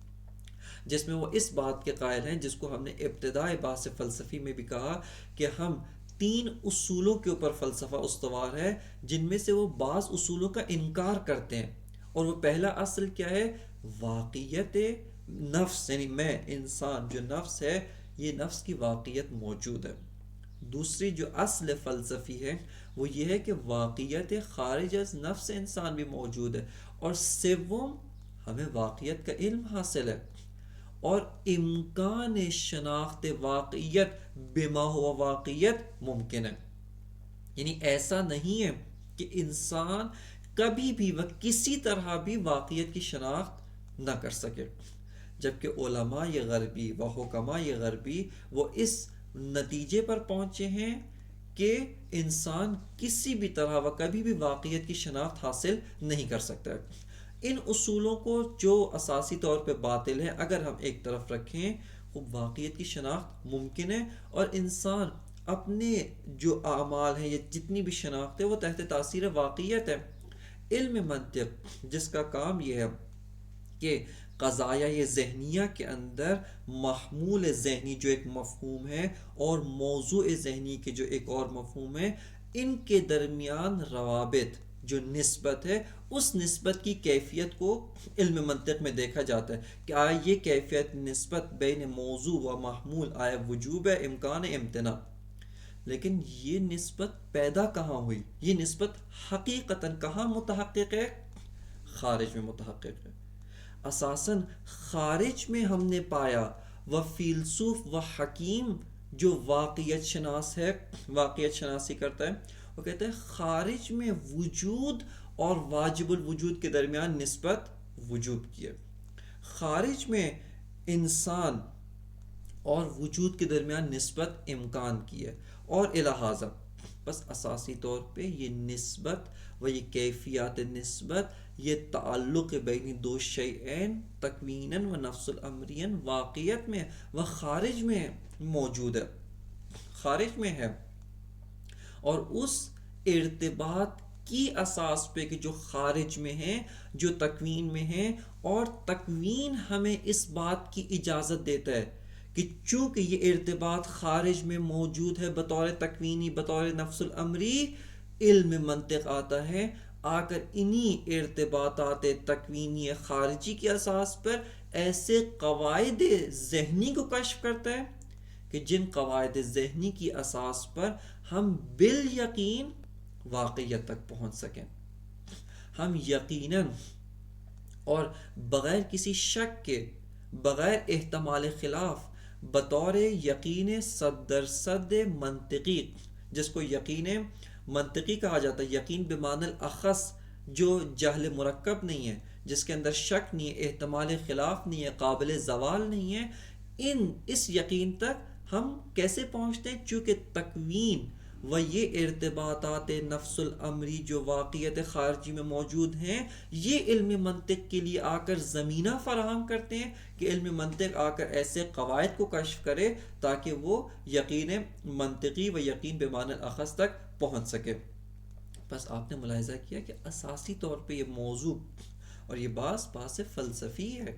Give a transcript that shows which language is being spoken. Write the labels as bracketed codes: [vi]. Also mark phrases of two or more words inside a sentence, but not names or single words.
[ur] جس میں وہ اس بات کے قائل ہیں جس کو ہم نے ابتدائی بحث فلسفی میں بھی کہا کہ ہم 3 اصولوں کے اوپر فلسفہ استوار ہے، جن میں سے وہ بعض اصولوں کا انکار کرتے ہیں، اور وہ پہلا اصل کیا ہے؟ واقعیت نفس، یعنی میں، انسان جو نفس ہے، یہ نفس کی واقعیت موجود ہے۔ دوسری جو اصل فلسفی ہے وہ یہ ہے کہ واقعیت خارج از نفس انسان بھی موجود ہے، اور سوم، ہمیں واقعیت کا علم حاصل ہے، اور امکان شناخت واقعیت بما ہوا واقعیت ممکن ہے۔ یعنی ایسا نہیں ہے کہ انسان کبھی بھی و کسی طرح بھی واقعیت کی شناخت نہ کر سکے، جبکہ علماء غربی و حکماء غربی وہ اس نتیجے پر پہنچے ہیں کہ انسان کسی بھی طرح و کبھی بھی واقعیت کی شناخت حاصل نہیں کر سکتا۔ ان اصولوں کو جو اساسی طور پہ باطل ہے اگر ہم ایک طرف رکھیں، خوب واقعیت کی شناخت ممکن ہے، اور انسان اپنے جو اعمال ہیں یا جتنی بھی شناخت ہے وہ تحت تاثیر واقعیت ہے۔ علم منطق جس کا کام یہ ہے کہ قضایا یہ ذہنیہ کے اندر محمول ذہنی جو ایک مفہوم ہے اور موضوع ذہنی کے جو ایک اور مفہوم ہے، ان کے درمیان روابط جو نسبت ہے، اس نسبت کی کیفیت کو علم منطق میں دیکھا جاتا ہے کہ آیا یہ کیفیت نسبت بین موضوع و محمول آیا وجوب ہے، امکان ہے، امتناع۔ لیکن یہ نسبت پیدا کہاں ہوئی؟ یہ نسبت حقیقتاً کہاں متحقق ہے؟ خارج میں متحقق ہے۔ اساساً خارج میں ہم نے پایا، و فیلسوف و حکیم جو واقعیت شناس ہے، واقعیت شناسی کرتا ہے، وہ کہتا ہے خارج میں وجود اور واجب الوجود کے درمیان نسبت وجوب کی ہے، خارج میں انسان اور وجود کے درمیان نسبت امکان کی ہے، اور الہٰذا بس اساسی طور پہ یہ نسبت و یہ کیفیات نسبت، یہ تعلق بین دو شیئین تکویناً و نفس الامرین واقعیت میں و خارج میں موجود ہے، خارج میں ہے، اور اس ارتباط کی اساس پہ کہ جو خارج میں ہیں، جو تکوین میں ہیں، اور تکوین ہمیں اس بات کی اجازت دیتا ہے کہ چونکہ یہ ارتباط خارج میں موجود ہے بطور تکوینی، بطور نفس الامری، علم منطق آتا ہے آ کر انہی ارتباطات تکوینی خارجی کی اساس پر ایسے قواعد ذہنی کو کشف کرتا ہے کہ جن قواعد ذہنی کی اساس پر ہم بالیقین واقعیت تک پہنچ سکیں، ہم یقیناً اور بغیر کسی شک کے، بغیر احتمال خلاف، بطور یقین 100% منطقی، جس کو یقین منطقی کہا جاتا ہے، یقین بمعنی الاخص، جو جہل مرکب نہیں ہے، جس کے اندر شک نہیں ہے، احتمال خلاف نہیں ہے، قابل زوال نہیں ہے، اس یقین تک ہم کیسے پہنچتے ہیں؟ چونکہ تکوین وہ یہ ارتباطات نفس الامری جو واقعیت خارجی میں موجود ہیں، یہ علم منطق کے لیے آ کر زمینہ فراہم کرتے ہیں کہ علم منطق آ کر ایسے قواعد کو کشف کرے تاکہ وہ یقین منطقی و یقین بمعنی الاخص تک پہنچ سکے۔ بس آپ نے ملاحظہ کیا کہ اساسی طور پہ یہ موضوع اور یہ بحث فلسفی ہے۔